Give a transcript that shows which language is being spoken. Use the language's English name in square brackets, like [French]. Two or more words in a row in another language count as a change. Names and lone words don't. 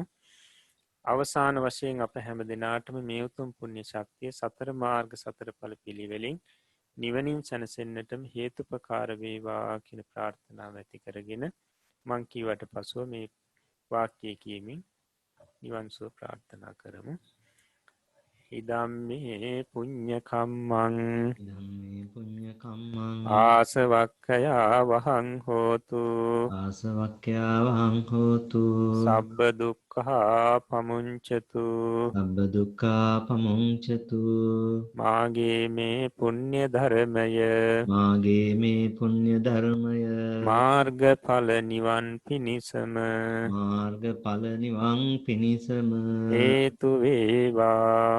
[Sinhala] අවසාන වශයෙන් අප හැම දෙනාටම මේ උතුම් පුණ්‍ය ශක්තිය සතර මාර්ග සතර ඵල පිළිවෙලින් නිවනින් සැනසෙන්නටම හේතුපකාර වේවා කියන ප්‍රාර්ථනාව ඇති කරගෙන මං කීවට පසුව මේ වාක්‍යය කියමින් නිවන් සුව ප්‍රාර්ථනා කරමු. [Pali] ඉදම්මේ පුඤ්ඤ කම්මං ධම්මේ පුඤ්ඤ කම්මං ආසවක්ඛයා වහං හෝතු ආසවක්ඛ්‍යා වහං හෝතු සබ්බ දුක්ඛා පමුංචතු සබ්බ දුක්ඛා පමුංචතු [Sinhala] මාගේ මේ පුණ්‍ය ධර්මය මාගේ මේ පුණ්‍ය ධර්මය මාර්ගඵල නිවන් පිණිසම මාර්ගඵල නිවන් පිණිසම හේතු වේවා